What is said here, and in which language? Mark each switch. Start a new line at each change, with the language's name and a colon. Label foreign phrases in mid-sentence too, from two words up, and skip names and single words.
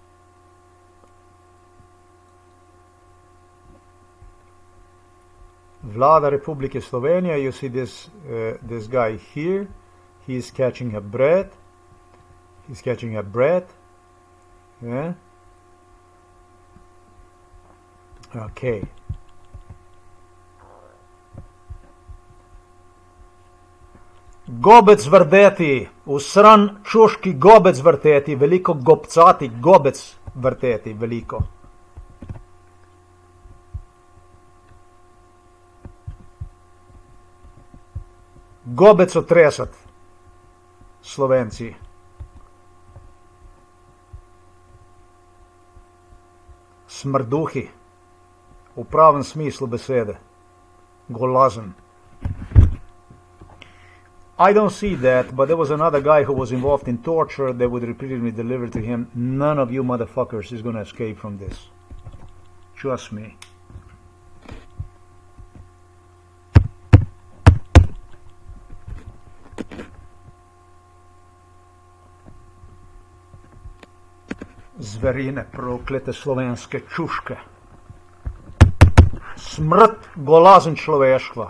Slovenian: Vlada Republike Slovenija,
English: you see this this guy here. He's catching a bread. He's catching a bread. Yeah. Okay.
Slovenian: Gobec vrteti, usran čuški gobec vrteti, veliko gobcati, gobec vrteti, veliko. Gobec otresat, Slovenci. Smrduhi, v pravem smislu besede. Golazen.
English: I don't see that, but there was another guy who was involved in torture that would repeatedly deliver to him, none of you motherfuckers is gonna escape from this. Trust me.
Slovenian: Zverine, proklete slovenske čuške. Smrt golazen človeštva.